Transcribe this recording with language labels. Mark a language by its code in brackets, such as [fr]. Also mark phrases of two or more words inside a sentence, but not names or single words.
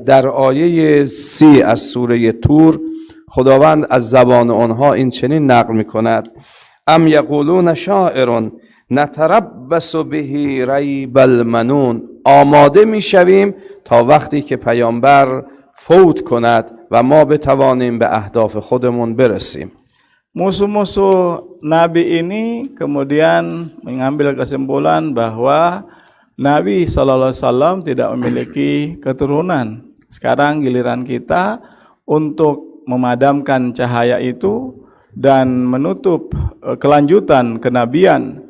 [fa] در آیه 30 از سوره طور خداوند از زبان آنها این چنین نقل می کند: [ar] ام یقولون شاعر نتربص به ریب المنون. [fa] آماده می شویم تا وقتی که پیامبر فوت کند و ما بتوانیم به اهداف خودمون برسیم. [id] Musuh-musuh Nabi ini kemudian mengambil kesimpulan bahwa Nabi SAW tidak memiliki keturunan. Sekarang giliran kita untuk memadamkan cahaya itu dan menutup kelanjutan kenabian.